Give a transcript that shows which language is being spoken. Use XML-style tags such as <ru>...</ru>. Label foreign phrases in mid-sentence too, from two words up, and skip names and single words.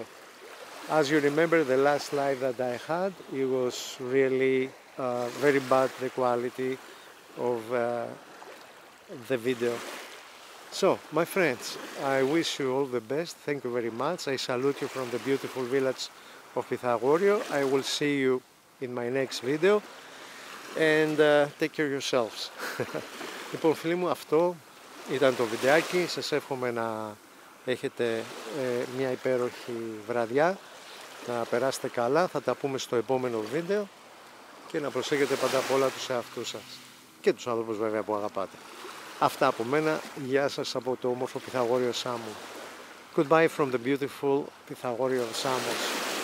<en>As you remember, the last live that I had, it was really very bad, the quality of the video. So, my friends, I wish you all the best. Thank you very much. I salute you from the beautiful village of Pythagorio. I will see you in my next video, and take care of yourselves.</en> <el>Λοιπόν, φίλοι μου, αυτό ήταν το βιντεάκι. Σας εύχομαι να έχετε μια υπέροχη βραδιά, να περάσετε καλά. Θα τα πούμε στο επόμενο βίντεο και να προσέχετε πάντα απ' όλα τους εαυτούς σας και τους άνθρωπους βέβαια που αγαπάτε. Αυτά από μένα. Γεια σας από το όμορφο Pythagorio Σάμου.</el> <en>Goodbye from the beautiful Pythagorio Samos.</en>